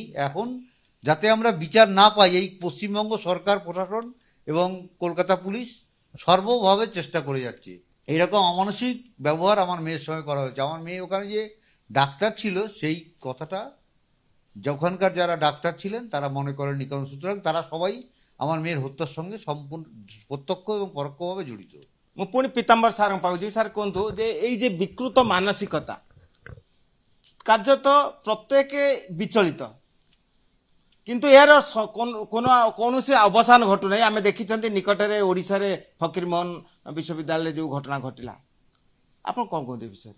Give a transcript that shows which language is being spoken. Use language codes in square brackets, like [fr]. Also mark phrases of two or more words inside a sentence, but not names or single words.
[bn] এখন যাতে আমরা বিচার না পাই এই পশ্চিমবঙ্গ সরকার প্রশাসন এবং কলকাতা পুলিশ সর্বভাবে চেষ্টা করে যাচ্ছে। এইরকম অমানসিক ব্যবহার আমার মেয়ের সঙ্গে করা হয়েছে। আমার মেয়ে ওখানে যে ডাক্তার ছিল সেই কথাটা ওখানকার যারা ডাক্তার ছিলেন তারা মনে করেননি, কারণ সুতরাং তারা সবাই আমার মেয়ের হত্যার সঙ্গে সম্পূর্ণ প্রত্যক্ষ এবং পরোক্ষভাবে জড়িত। [or] ମୁଁ ପୁଣି ପୀତାମ୍ବର ସାର୍ଙ୍କ ପାଖକୁ ଯିବି। ସାର୍ କୁହନ୍ତୁ ଯେ ଏଇ ଯେ ବିକୃତ ମାନସିକତା କାର୍ଯ୍ୟତଃ ପ୍ରତ୍ୟେକ ବିଚଳିତ, କିନ୍ତୁ ଏହାର କୌଣସି ଅବସାନ ଘଟୁନାହିଁ। ଆମେ ଦେଖିଛନ୍ତି ନିକଟରେ ଓଡ଼ିଶାରେ ଫକୀରମୋହନ ବିଶ୍ୱବିଦ୍ୟାଳୟରେ ଯେଉଁ ଘଟଣା ଘଟିଲା, ଆପଣ କ'ଣ କୁହନ୍ତି ଏ ବିଷୟରେ?